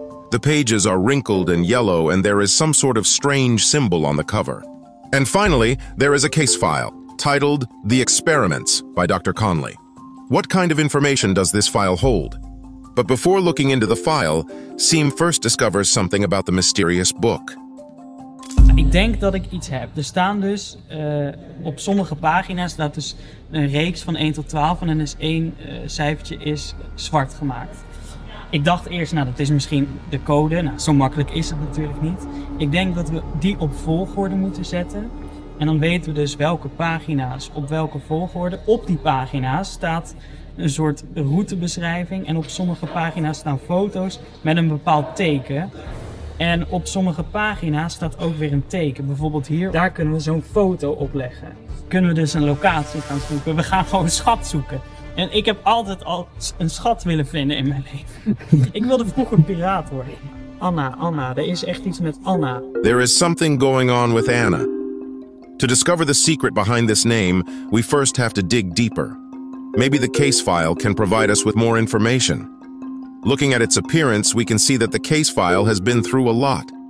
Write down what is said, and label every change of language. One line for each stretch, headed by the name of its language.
English: The pages are wrinkled and yellow, and there is some sort of strange symbol on the cover. And finally, there is a case file, titled The Experiments by Dr. Conley. What kind of information does this file hold? But before looking into the file, Siem first discovers something about the mysterious book.
Dutch: Ik denk dat ik iets heb. Er staan dus op sommige pagina's staat dus een reeks van 1 tot 12 en dan is 1 cijfertje is zwart gemaakt. Ik dacht eerst, dat is misschien de code. Zo makkelijk is het natuurlijk niet. Ik denk dat we die op volgorde moeten zetten. En dan weten we dus welke pagina's op welke volgorde. Op die pagina's staat een soort routebeschrijving. En op sommige pagina's staan foto's met een bepaald teken. En op sommige pagina's staat ook weer een teken. Bijvoorbeeld hier, daar kunnen we zo'n foto op leggen. Kunnen we dus een locatie gaan zoeken. We gaan gewoon schat zoeken. En ik heb altijd al een schat willen vinden in mijn leven. Ik wilde vroeger piraat worden. Anna. Er is echt iets met Anna.
English: There is something going on with Anna. To discover the secret behind this name, we first have to dig deeper. Maybe the case file can provide us with more information. Looking at its appearance, we can see that the case file has been through a lot.